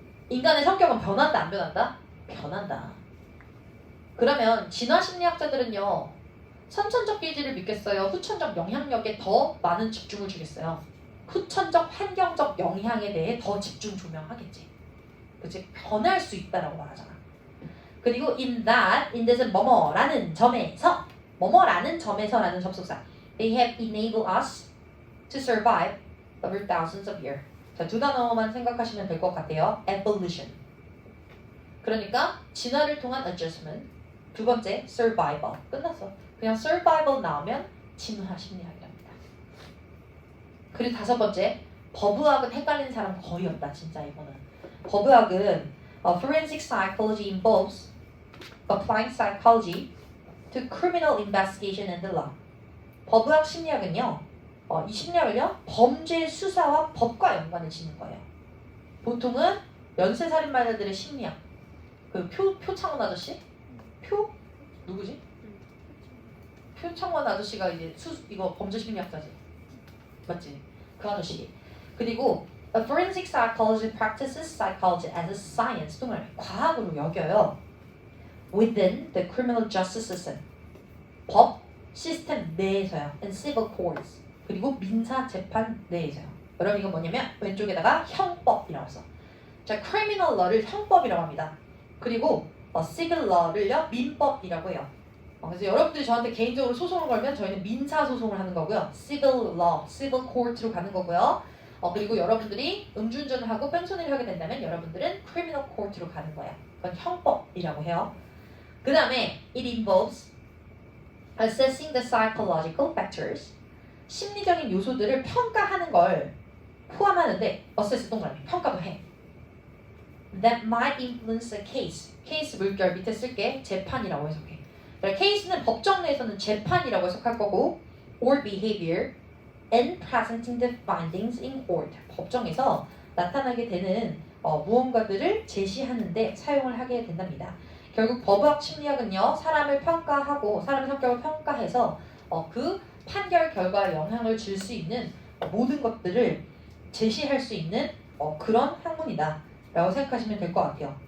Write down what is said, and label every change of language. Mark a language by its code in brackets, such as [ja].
[ko] 인간의 성격은 변한다 안 변한다? 변한다. 그러면 진화 심리학자들은요 선천적 기질을 믿겠어요? 후천적 영향력에 더 많은 집중을 주겠어요? 후천적 환경적 영향에 대해 더 집중 조명하겠지. 그치? 변할 수 있다라고 말하잖아. [en] 그리고 in that은 [ko] 뭐뭐라는 점에서 뭐뭐라는 점에서라는 접속사 [en] they have enabled us to survive over thousands of years. [ko] 자, 두 단어만 생각하시면 될 것 같아요. evolution. 그러니까 진화를 통한 adjustment. 두 번째 survival. 끝났어. 그냥 survival 나오면 진화 심리학이랍니다. 그리고 다섯 번째 법의학은 헷갈리는 사람 거의 없다. 진짜 이거는. 법의학은 [en] forensic psychology involves applying psychology to criminal investigation and the law. [ko] 법의학 심리학은요. 이 심리학을요. 범죄 수사와 법과 연관을 짓는 거예요. 보통은 연쇄살인마들의 심리학. 그 표창원 아저씨? 누구지? 표창원 아저씨가 이제 이거 범죄 심리학자지. 맞지? 그 아저씨. [en] 그리고 A forensic psychology practices psychology as a science. [ko] 동을 과학으로 여겨요. [en] Within the criminal justice system. [ko] 법 시스템 내에서요. [en] And civil courts. [ko] 그리고 민사 재판 내에서요. 여러분 이거 뭐냐면 왼쪽에다가 형법이라고 써. 자, criminal law를 형법이라고 합니다. 그리고 civil law를요 민법이라고 해요. 그래서 여러분들이 저한테 개인적으로 소송을 걸면 저희는 민사 소송을 하는 거고요. civil law, civil court로 가는 거고요. 그리고 여러분들이 음주운전을 하고 뺑소니를 하게 된다면 여러분들은 criminal court로 가는 거야. 그건 형법이라고 해요. 그 다음에 [en] it involves assessing the psychological factors. [ko] 심리적인 요소들을 평가하는 걸 포함하는데 assess 동그라미 평가도 해. [en] That might influence a case. [ko] 케이스 물결 밑에 쓸게 재판이라고 해석해. 케이스는 법정 내에서는 재판이라고 해석할 거고 [en] or behavior and presenting the findings in court. [ko] 법정에서 나타나게 되는 무언가들을 제시하는데 사용을 하게 된답니다. 결국 법의학 심리학은요. 사람을 평가하고 사람의 성격을 평가해서 그 판결 결과에 영향을 줄 수 있는 모든 것들을 제시할 수 있는 그런 학문이다 라고 생각하시면 될 것 같아요.